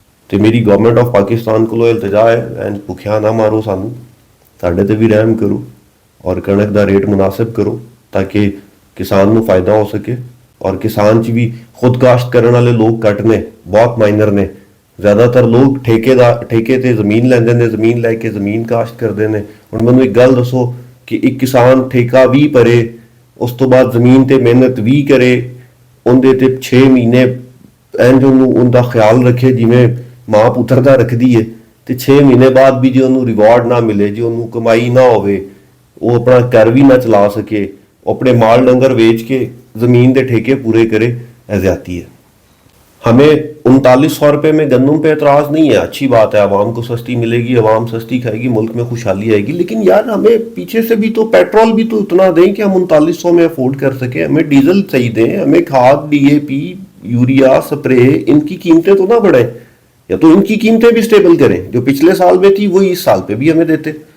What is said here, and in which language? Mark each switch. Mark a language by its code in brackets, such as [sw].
[ur] تو میری government of Pakistan کو التجا ہے, [pa] بھکھیا نہ مارو سانو, ساڈے تے بھی رحم کرو اور کنک دا ریٹ مناسب کرو تاکہ کسان نو فائدہ ہو سکے. اور کسان چ بھی خود کاشت کرنے والے لوگ کٹ نے, بہت مائنر نے. زیادہ تر لوگ ٹھیکے تے زمین لیندے نے, زمین لے کے [ur] زمین کاشت کرتے ہیں. [pa] ہن مینوں ایک گل دسو کہ ایک کسان ٹھیکہ بھی پرے, اس تو بعد زمین تے محنت بھی کرے, اندے تے 6 مہینے انج ان دا خیال رکھے جویں ماں پتر دا رکھدی ہے, تے 6 مہینے بعد بھی جی انہوں ریوارڈ نہ ملے, جی انہوں کمائی نہ ہوئے, [ur] وہ اپنا گھر بھی نہ چلا سکے, [pa] اپنے مال ڈنگر ویچ کے زمین دے ٹھیکے پورے کرے, اے زیادتی ہے. [ur] ہمیں 3900 روپے میں گندم پہ اعتراض نہیں ہے, اچھی بات ہے, عوام کو سستی ملے گی, عوام سستی کھائے گی, ملک میں خوشحالی آئے گی. لیکن یار ہمیں پیچھے سے بھی تو پیٹرول بھی تو اتنا دیں کہ ہم 3900 میں افورڈ کر سکیں, ہمیں ڈیزل صحیح دیں, ہمیں کھاد, D A P, urea, spray, ان کی قیمتیں تو نہ بڑھیں, یا تو ان کی قیمتیں بھی سٹیبل کریں, جو پچھلے سال میں تھی وہی اس سال پہ بھی ہمیں دیتے.